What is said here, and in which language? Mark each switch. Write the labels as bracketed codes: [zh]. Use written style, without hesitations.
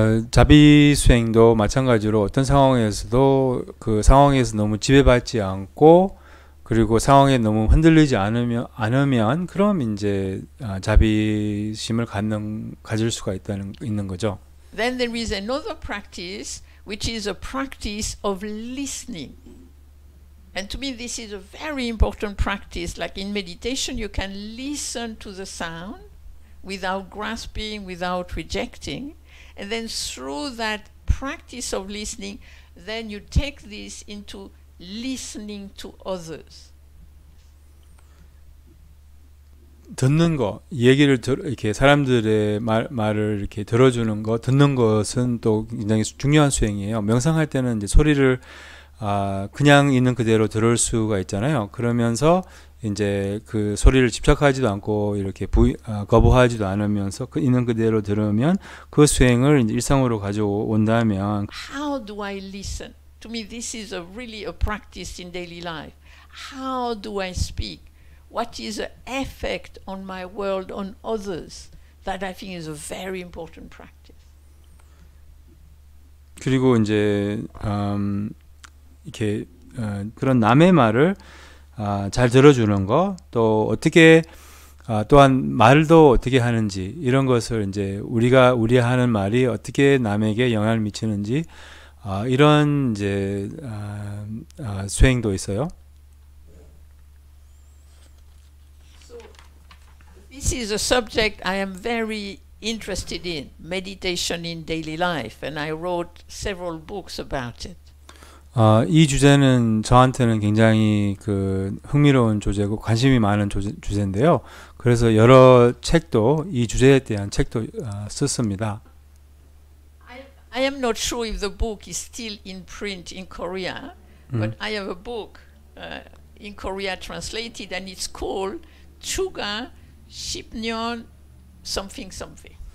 [ko] 자비 수행도 마찬가지로 어떤 상황에서도 그 상황에서 너무 지배받지 않고 그리고 상황에 너무 흔들리지 않으면 그럼 이제 자비심을 가질 수가 있는 거죠. [en] Then there is another practice, which is a practice of listening. And to me, this is a very important practice. Like in meditation, you can listen to the sound without grasping, without rejecting. And then through that practice of listening, then you take this into listening to others. [ko] 듣는 거, 얘기를 이렇게 사람들의 말을 이렇게 들어주는 거, 듣는 것은 또 굉장히 중요한 수행이에요. 명상할 때는 이제 소리를 그냥 있는 그대로 들을 수가 있잖아요. 그러면서 이제 그 소리를 집착하지도 않고 이렇게 거부하지도 않으면서 있는 그대로 들으면 그 수행을 이제 일상으로 가져온다면 [en] How do I listen? To me, this is really a practice in daily life. How do I speak? What is the effect on my world on others? That I think is a very important practice. [ko] 그리고 이제 이렇게 그런 남의 말을 잘 들어주는 거, 또 어떻게 또한 말도 어떻게 하는지 이런 것을 이제 우리 하는 말이 어떻게 남에게 영향을 미치는지 이런 이제 수행도 있어요. [en] So this is a subject I am very interested in, meditation in daily life, and I wrote several books about it. [ko] 이 주제는 저한테는 굉장히 그 흥미로운 주제고 관심이 많은 주제인데요. 그래서 여러 책도 이 주제에 대한 책도 썼습니다. [en] I am not sure if the book is still in print in Korea, but I have a book in Korea translated, and it's called 추가 10년 something something.